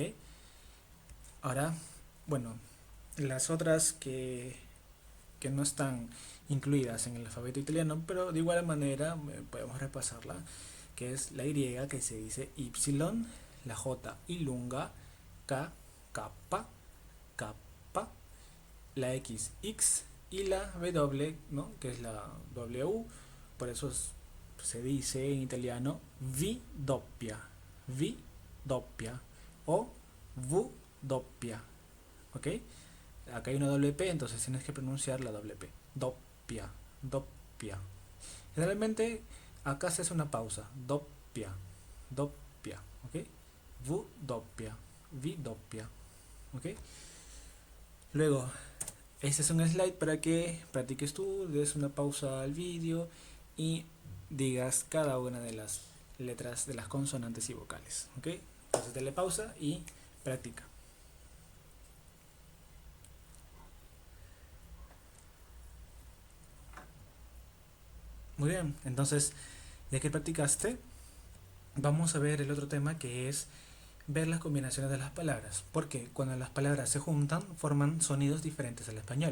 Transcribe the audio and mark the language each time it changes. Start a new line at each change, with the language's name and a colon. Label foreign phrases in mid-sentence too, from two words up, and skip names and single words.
Spanish: Ahora, bueno, las otras que no están incluidas en el alfabeto italiano, pero de igual manera podemos repasarla, que es la Y, que se dice Y, la J ilunga, K, kappa, kappa, la X, X, y la W, ¿no? Que es la W, por eso se dice en italiano
Italian: V doppia, V doppia o V doppia,
Spanish: ¿ok? Acá hay una doble P, entonces tienes que pronunciar la doble P.
Italian: Doppia, doppia.
Spanish: Generalmente acá se hace una pausa.
Italian: Doppia, doppia, ¿ok? V doppia, V doppia,
Spanish: ¿ok? Luego, este es un slide para que practiques tú, des una pausa al vídeo y digas cada una de las letras de las consonantes y vocales, ¿ok? Entonces dale pausa y practica. Muy bien, entonces ya que practicaste, vamos a ver el otro tema, que es ver las combinaciones de las palabras, porque cuando las palabras se juntan forman sonidos diferentes al español.